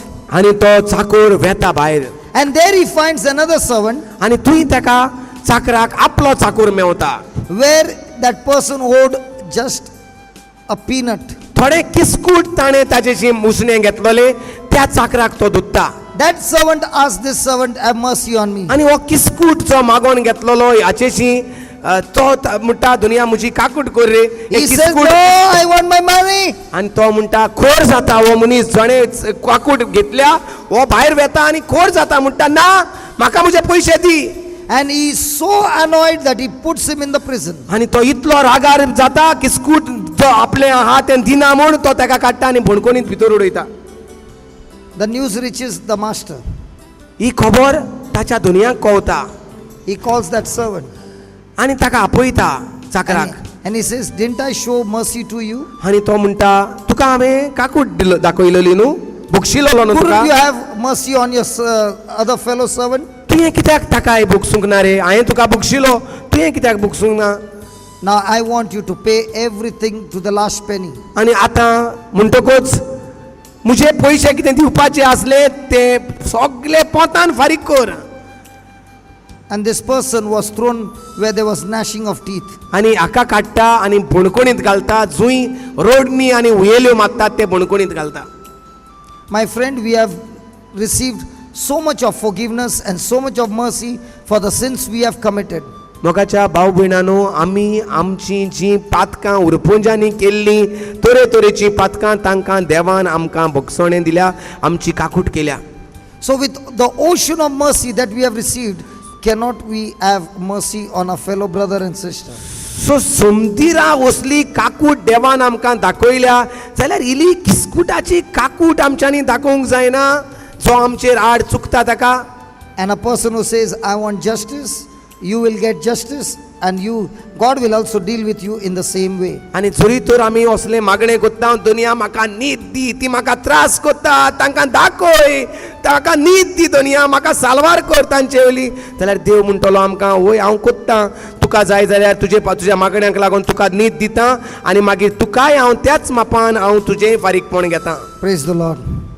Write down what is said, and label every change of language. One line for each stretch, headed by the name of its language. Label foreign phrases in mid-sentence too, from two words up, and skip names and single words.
Konkani: आनी तो चाकोर वेता भायर
English: And there he finds another servant
Konkani: आनी थंय ताका चाकराक आपलो चाकोर मेवता.
English: where that person owed just a peanut.
Konkani: थोडे किस्कूट ताणें ताचेशी मुसणें घेतलोले त्या चाकराक तो दुत्ता.
English: That servant asked this servant, have mercy on me.
Konkani: आनी हो किस्कूट जो मागोन घेतलोलो हाचेशी तो म्हणटा दुनिया म्हजी काकूट कर रे.
English: He says, no, I want my money.
Konkani: आनी तो म्हणटा खोर जाता हो मनीस जणे काकूट घेतल्या हो भायर वेता आनी खोर जाता म्हणटा ना म्हाका म्हजे पयशे दी.
English: And he is so annoyed that he puts him in the prison.
Konkani: आनी तो इतलो रागार जाता किस्कूट जो आपले आहा तें दिना म्हूण तो ताका काडटा आनी भणकोनीत भितर उडयता.
English: The news reaches the master.
Konkani: ही खबर ताच्या दुनयाक कळटा
English: He calls that servant.
Konkani: आनी ताका आपयता चाकराक.
English: And he says, didn't I show mercy to you?
Konkani: आनी तो म्हणटा तुका हांवें काकूट दाखयलेली न्हू भुक्षिलोलो न्हू
English: Couldn't you
Konkani: तुका
English: have mercy on your other fellow servant?
Konkani: तुवें कित्याक ताकाय भुकसूंक ना रे हांवें तुका भुक्षिलो तुवें कित्याक भुकसूंक ना.
English: Now I want you to pay everything to the last penny.
Konkani: आनी आतां म्हणटकूच म्हजे पयशे कितें दिवपाचे आसले ते सगळे पोतान फारीक कर.
English: And this person was thrown where there was gnashing of teeth.
Konkani: आनी हाका काडटा आनी भणकोणीत घालता जूंय रोडनी आनी उयेल्यो मागतात ते भणकोणीत घालता.
English: My friend, we have received so much of forgiveness and so much of mercy for the sins we have committed.
Konkani: मोगाच्या भाव भयणांनो आमी आमची जी पातकां उरपुंजांनी केल्ली तरेतरेची पातकां तांकां देवान आमकां भोगसोणें दिल्या आमची काकूट केल्या.
English: So with the ocean of mercy that we have received, cannot we have mercy on our fellow brother and sister?
Konkani: सो समदिरा वसली काकूट देवान आमकां दाखयल्या जाल्यार इली किस्कुटाची काकूट आमच्यांनी दाखोवंक जायना जो आमचेर आड चुकता ताका.
English: And a person who says, I want justice, you will get justice, and God will also deal with you in the same way.
Konkani: आनी जरी तर आमी असले मागणे कोत्ता दुनिया म्हाका न्हीद दी ती म्हाका त्रास कोत्ता तांकां दाखय ताका न्हीद दी दुनिया म्हाका साल्वार कर तांचे वयली जाल्यार देव म्हणटलो आमकां वय हांव कोत्तां तुका जाय जाल्यार तुज्या मागण्यांक लागून तुका न्हीद दितां आनी मागीर तुकाय हांव त्याच मापान हांव तुजेंय फारीकपण घेतां.
English: Praise the Lord.